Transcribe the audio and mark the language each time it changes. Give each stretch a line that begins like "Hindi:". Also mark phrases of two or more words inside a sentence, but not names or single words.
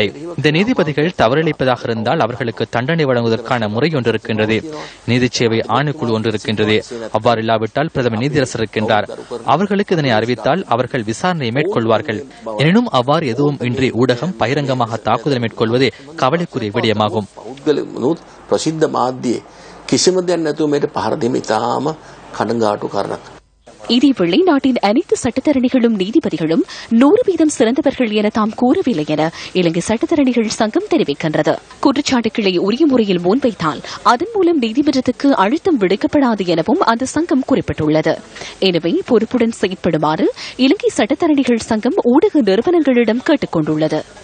Tamil: இந்த நீதிபதிகள் தவறிழைப்பதாக இருந்தால் அவர்களுக்கு தண்டனை வழங்குவதற்கான முறை ஒன்று இருக்கின்றது. நீதி சேவை ஆணைக்குழு ஒன்று இருக்கின்றது. அவ்வாறு இல்லாவிட்டால் பிரதமர் நீதியரசர் இருக்கின்றார். அவர்களுக்கு இதனை அறிவித்தால் அவர்கள் விசாரணையை மேற்கொள்வார்கள். எனினும் அவ்வாறு எதுவும் இன்றி ஊடகம் பகிரங்கமாக தாக்குதல் மேற்கொள்வது கவலைக்குரிய விடயமாகும்.
Sinhala: කිසිම දෙයක් නැතුව මේට පහර දෙමින් තාම කඩඟාටු කරනවා.
Tamil: இதேவேளை நாட்டின் அனைத்து சட்டத்தரணிகளும் நீதிபதிகளும் 100% சிறந்தவர்கள் என தாம் கூறவில்லை என இலங்கை சட்டத்தரணிகள் சங்கம் தெரிவிக்கின்றது. குற்றச்சாட்டுகளை உரிய முறையில் முன்வைத்தால் அதன் மூலம் நீதிமன்றத்துக்கு அழுத்தம் விடுக்கப்படாது எனவும் அந்த சங்கம் குறிப்பிட்டுள்ளது. எனவே பொறுப்புடன் செயற்படுமாறு இலங்கை சட்டத்தரணிகள் சங்கம் ஊடக நிறுவனங்களிடம் கேட்டுக் கொண்டுள்ளது.